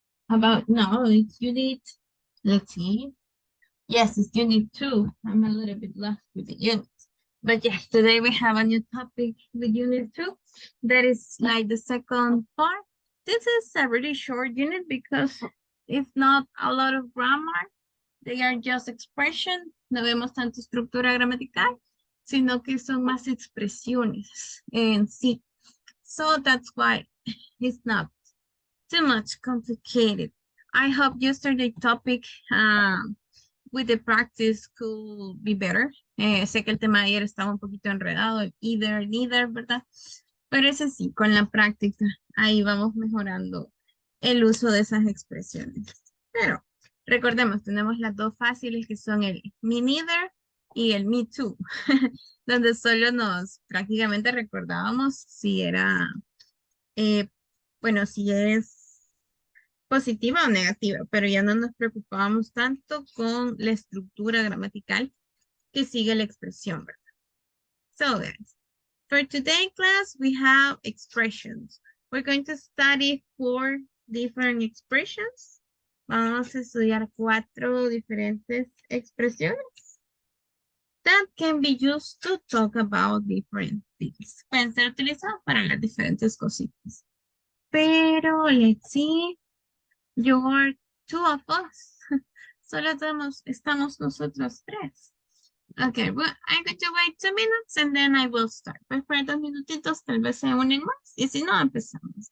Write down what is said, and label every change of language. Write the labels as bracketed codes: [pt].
[en] It's unit. Let's see. Yes, it's unit 2. I'm a little bit lost with the units. But yes, today we have a new topic with unit 2. That is like the second part. This is a really short unit because it's not a lot of grammar. They are just expression. [es] No vemos tanto estructura gramatical, sino que son más expresiones en sí. [en] So that's why it's not too much complicated. I hope yesterday's topic with the practice could be better. [es] Sé que el tema de ayer estaba un poquito enredado, el either, neither, ¿verdad? Pero ese sí, con la práctica, ahí vamos mejorando el uso de esas expresiones. Pero recordemos, tenemos las dos fáciles que son el me neither y el me too, donde solo nos prácticamente recordábamos si era, eh, bueno, si es positiva o negativa, pero ya no nos preocupábamos tanto con la estructura gramatical que sigue la expresión, ¿verdad? [en] So guys, for today class, we have expressions. We're going to study 4 different expressions. [es] Vamos a estudiar 4 diferentes expresiones [en] that can be used to talk about different things. [es] Pueden ser utilizados para las diferentes cositas. Pero, [en] let's see. You're two of us. [es] Solo estamos nosotros tres. [en] Okay, well, I'm going to wait 2 minutes and then I will start. [es] Pues para 2 minutitos tal vez se unen más y si no empezamos.